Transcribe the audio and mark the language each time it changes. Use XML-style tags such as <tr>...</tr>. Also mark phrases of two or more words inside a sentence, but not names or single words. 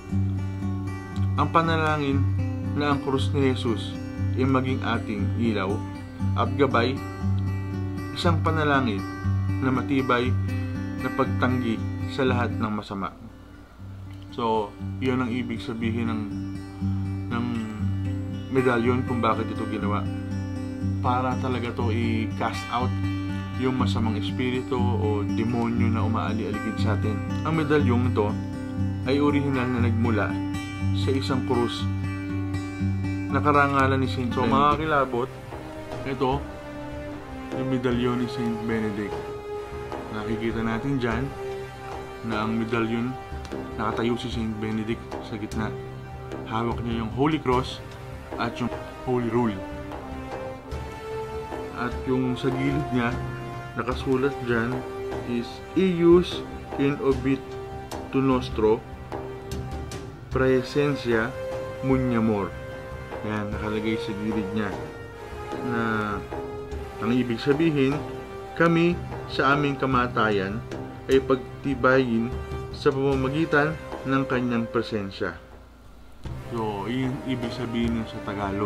<tl>Ang panalangin na ang krus ni Jesus ay maging ating ilaw at gabay, isang panalangin na matibay na pagtanggi sa lahat ng masama. So, yun ang ibig sabihin ng medalyon kung bakit ito ginawa. Para talaga to i-cast out yung masamang espiritu o demonyo na umaali-aligid sa atin. Ang medalyong ito ay original na nagmula sa isang krus na karangalan ni Saint Benedict. So, mga kilabot, ito yung medalyon ni Saint Benedict. Nakikita natin dyan na ang medalyon, nakatayo si Saint Benedict sa gitna. Hawak niya yung</tl> <en>Holy Cross</en> <tl>at yung</tl> <en>Holy Rule.</en> <tl>At yung sa gilid niya, nakasulat dyan is</tl> <la>Eius in obit to nostro praesentia muniamur.</la> <tl>Yan, nakalagay sa gilid niya. Na ang ibig sabihin, kami sa aming kamatayan ay pagtibayin sa pamamagitan ng kanyang presensya. So, yun ibig sabihin sa Tagalog.</tl>